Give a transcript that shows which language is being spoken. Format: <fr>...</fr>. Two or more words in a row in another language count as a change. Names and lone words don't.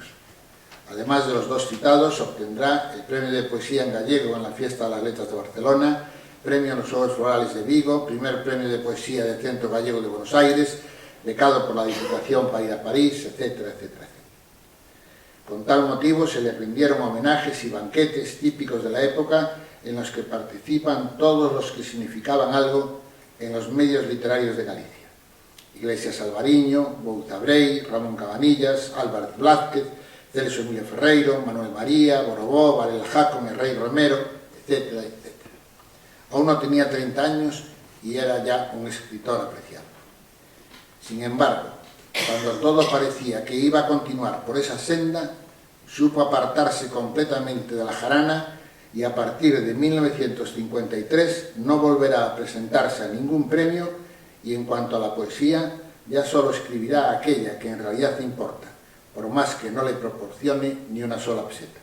<es>Además de los 2 citados, obtendrá el Premio de Poesía en Gallego en la Fiesta de las Letras de Barcelona, Premio en los Juegos Florales de Vigo, primer Premio de Poesía del Centro Gallego de Buenos Aires, becado por la Diputación para ir a París, etcétera, etcétera. Con tal motivo se le rindieron homenajes y banquetes típicos de la época en los que participan todos los que significaban algo en los medios literarios de Galicia. Iglesias Alvariño, Bouza Brey, Ramón Cabanillas, Álvarez Blázquez, Celso Emilio Ferreiro, Manuel María, Borobó, Varela Jacón, el Rey Romero, etcétera, etcétera. Aún no tenía 30 años y era ya un escritor apreciado. Sin embargo, cuando todo parecía que iba a continuar por esa senda, supo apartarse completamente de la jarana y a partir de 1953 no volverá a presentarse a ningún premio y en cuanto a la poesía, ya solo escribirá aquella que en realidad importa, por más que no le proporcione ni una sola peseta.</es>